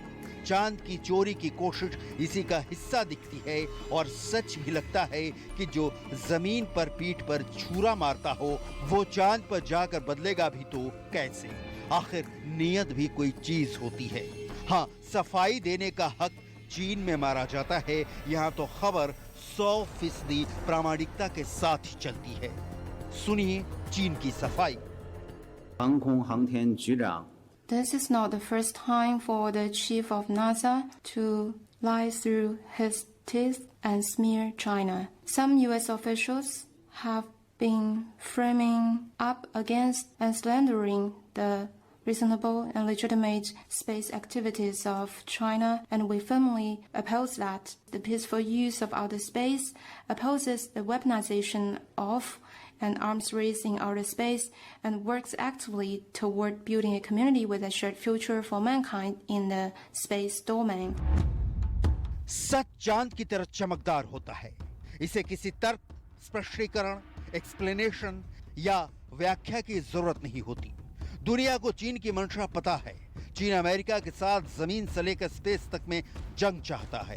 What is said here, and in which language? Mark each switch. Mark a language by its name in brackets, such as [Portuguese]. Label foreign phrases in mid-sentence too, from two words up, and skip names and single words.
[Hindi] चांद की चोरी की कोशिश इसी का हिस्सा दिखती है और सच भी लगता है कि जो जमीन पर पीठ पर छुरा मारता हो वो चांद पर जाकर बदलेगा भी तो कैसे? आखिर नियत भी कोई चीज होती है। हाँ, सफाई देने का हक चीन में मारा जाता है। यहाँ तो खबर 100% प्रामाणिकता के साथ ही चलती है। सुनिए चीन की सफाई। [Chinese] 航空航天局长 [English] This is not the first time for the chief of NASA to lie through his teeth and smear China. Some US officials have been framing up against and slandering the reasonable and legitimate space activities of China, and we firmly oppose that. The peaceful use of outer space opposes the weaponization of an arms race in outer space and works actively toward building a community with a shared future for mankind in the space domain. [Hindi] सच चांद की तरह चमकदार होता है। इसे किसी तर्क, स्पष्टीकरण, एक्सप्लेनेशन या व्याख्या की जरूरत नहीं होती। दुनिया को चीन की मंशा पता है। चीन अमेरिका के साथ जमीन से लेकर स्पेस तक में जंग चाहता है।